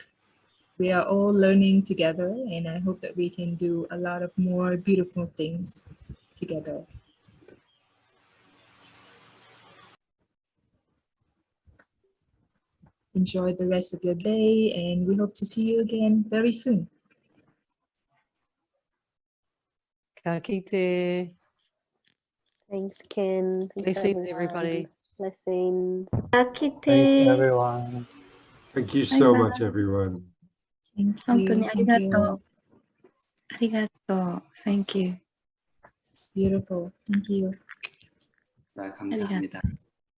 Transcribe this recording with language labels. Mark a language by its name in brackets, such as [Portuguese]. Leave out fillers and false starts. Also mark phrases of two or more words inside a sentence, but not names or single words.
[English] We are all learning together, and I hope that we can do a lot of more beautiful things together. Enjoy the rest of your day, and we hope to see you again very soon. [Māori] Ka kite. [English] Thanks, Ken. Thanks, Blessings, everybody. Blessings. Thanks, everyone. Thank you so much, everyone. Thank you. [Japanese] 本当にありがとう。 [English] Thank you. ありがとう。Thank you. Beautiful. Thank you. [Korean] 네, 감사합니다.